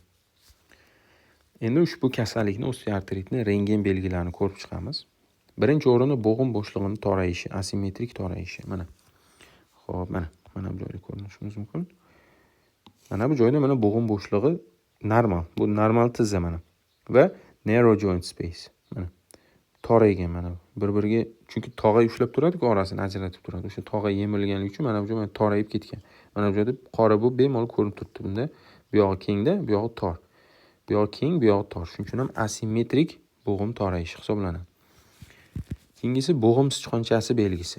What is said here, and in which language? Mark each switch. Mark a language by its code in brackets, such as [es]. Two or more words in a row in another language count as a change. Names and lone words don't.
[uz] Endi ushbu kasallikni, osteoartritni rentgen belgilarini ko'rib chiqamiz. Birinchi o'rinda bo'g'im bo'shlig'ini torayishi, asimetrik torayishi. Mana. Xo'p, mana bu joyda ko'rishingiz mumkin. Mana bu joyda mana bo'g'im bo'shlig'i normal. Bu normal tizza mana. Va [en] narrow joint space. [uz] Mana. Toraygan mana. Bir-biriga chunki tog'ay ushlab turadi-ku, orasini ajratib turadi. O'sha tog'ay yemilganligi uchun mana bu joy torayib ketgan. Mana bu joyda qora bu bemalol ko'rinib turibdi bunda. Bu yog'i kengda, bu yog'i tor. Bu yog'i keng, bu yog'i tor. Shuning uchun ham asimetrik bo'g'im torayishi hisoblanadi. Keyingisi bo'g'im sichqonchasi belgisi.